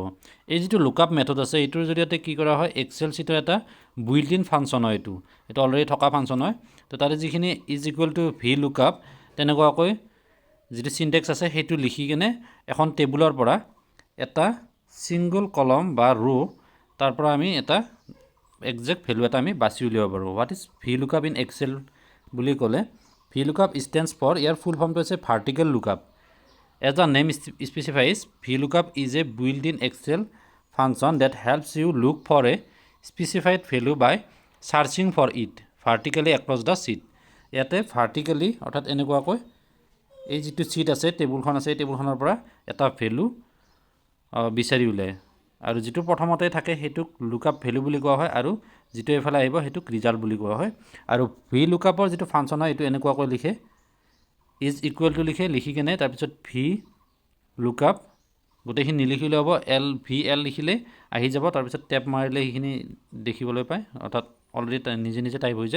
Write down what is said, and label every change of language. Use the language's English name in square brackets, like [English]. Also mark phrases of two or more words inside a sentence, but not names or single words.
[Assamese] এই যেটো [English] lookup method [Assamese] আছে এইটোৰ জৰিয়তে কি কৰা হয়, [English] Excel sheet [Assamese] এটা [English] built in function [Assamese] হয়। এটা অলৰেডি থকা ফাংচন হয়। তো তাতে যিখিনি [English] is equal to V lookup [Assamese] তেনেকুৱাকৈ যেটো সিনট্যাক্স আছে সেইটো লিখি কেনে এখন টেবুলৰ পৰা এটা [English] single column [Assamese] বা ৰো তাৰ পৰা আমি এটা [English] exact value [Assamese] এটা আমি বাছি উলিয়াব পাৰো। [English] What is VLOOKUP in Excel [Assamese] বুলি ক'লে [English] VLOOKUP stands for, [Assamese] ইয়াৰ ফুল ফৰ্মটো হৈছে [English] vertical lookup. As the name specifies, VLOOKUP is a built-in Excel function that helps you look for a specified value by searching for it vertically across the sheet. [Assamese] ইয়াতে vertically অৰ্থাৎ এনেকুৱাকৈ এই যেটো sheet আছে টেবুলখন আছে টেবুলখনৰ পৰা এটা ভ্যালু বিচাৰি উলিয়ায় আৰু যেটো প্ৰথমতে থাকে হেতুক [English] lookup value [Assamese] বুলি কোৱা হয় আৰু যেটো এফালে আহিব হেতুক ৰিজাল্ট বুলি কোৱা হয়। আৰু [English] V lookup [Assamese] যেটো ফাংচন হয় এটো এনেকুৱাকৈ লিখে [English] is equal to [Assamese] লিখি কেনে তাৰ পিছত [English] V lookup [Assamese] গোটেইখিনি নিলিখিলে হ'ব এল ভি এল লিখিলে আহি যাব, তাৰ পিছত ট্যাব মাৰিলে সেইখিনি দেখিবলৈ পায়, অৰ্থাৎ অলৰেডি নিজে নিজে টাইপ হৈ যায়।